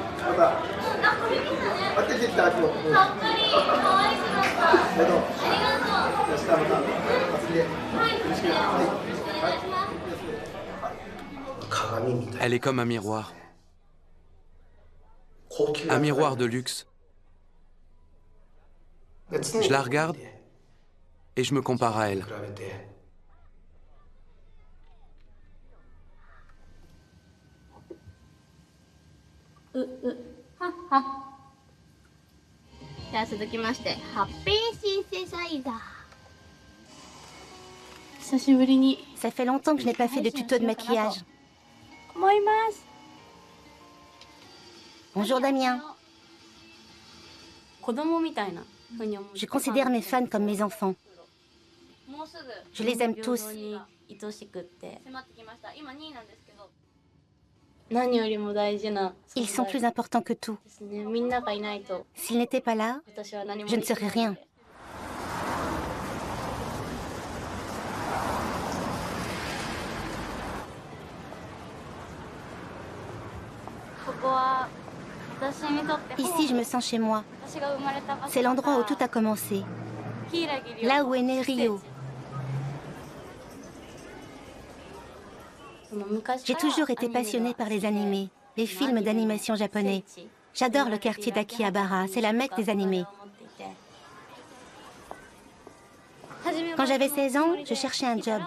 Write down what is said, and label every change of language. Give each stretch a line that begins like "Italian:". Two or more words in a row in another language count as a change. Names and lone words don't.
French: Elle est comme un miroir. Un miroir de luxe. Je la regarde et je me compare à elle.
Japanese: じゃあ続きましてハッピーシンセサイザー。久しぶりに
French: Ça fait longtemps que je n'ai pas fait de tuto de maquillage.
Japanese: 思います。
French: Bonjour Damien.
Japanese: 子供みたいなふうに思う。
French: Je considère mes fans comme mes enfants.
Japanese: もうすぐ
French: Je les aime tous.
Japanese: に愛しくって迫ってきました。今2位なんですけど。何よりも大事な
French: Ils sont plus importants que tout.
Japanese: ですね。みんながいないと
French: S'ils n'étaient pas là,
Japanese: 私は何も
French: je ne serais rien.
Japanese: ここは私にとって
French: Ici, je me sens chez moi.
Japanese: 私が生まれた場所
French: C'est l'endroit où tout a commencé. Là où est né Rio. J'ai toujours été passionnée par les animés, les films d'animation japonais. J'adore le quartier d'Akihabara, c'est la mecque des animés. Quand j'avais 16 ans, je cherchais un job.